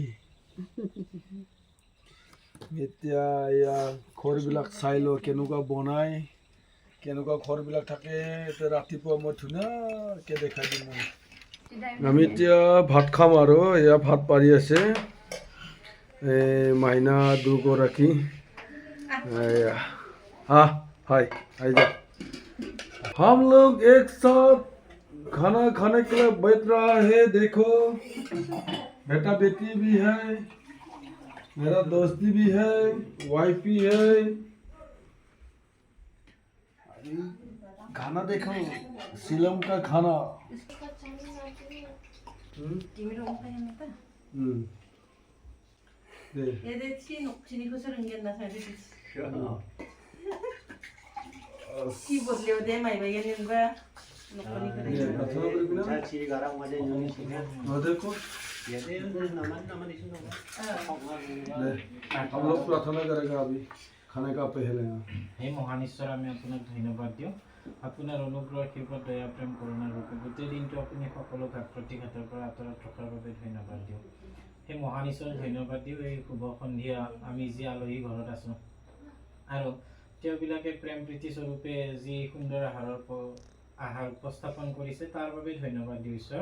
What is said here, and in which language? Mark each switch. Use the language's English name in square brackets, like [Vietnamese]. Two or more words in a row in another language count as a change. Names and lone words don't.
[Assamese] এতিয়া এয়া ঘৰবিলাক চাই লওঁ কেনেকুৱা বনাই, কেনেকুৱা ঘৰবিলাক থাকে। এতিয়া ৰাতিপুৱা মই ধুনীয়াকৈ দেখাই দিম। আমি এতিয়া ভাত খাম আৰু এয়া ভাত পাৰি আছে মাইনা দুগৰাকী। [Hindi] हाँ हाय आइजा। हम लोग एक साथ खाना खाने के लिए बैठ रहा है। देखो बेटा बेटी भी है, मेरा दोस्ती भी है, वाइफ भी है। खाना देखो, शिलंग का खाना। কি বদলেও দে মাই ভাই নিবা নকনি করে देखो हम लोग प्रार्थना करेगा अभी खाने का पहले। [Assamese] हे মহান ঈশ্বৰ, আমি আপোনাক ধন্যবাদ দিওঁ। আপোনাৰ অনুগ্ৰহ, কৃপা, দয়া, প্ৰেম, কৰুণাৰ বাবে গোটেই দিনটো আপুনি সকলো ঘাট প্ৰতিঘাতৰ পৰা আঁতৰত ৰখাৰ বাবে ধন্যবাদ দিওঁ। সেই মহান ঈশ্বৰ ধন্যবাদ দিওঁ। এই শুভ সন্ধিয়া আমি যি আলহী ঘৰত আছোঁ আৰু তেওঁবিলাকে প্ৰেম প্ৰীতি স্বৰূপে যি সুন্দৰ আহাৰ উপস্থাপন কৰিছে তাৰ বাবে ধন্যবাদ দিওঁ ঈশ্বৰ।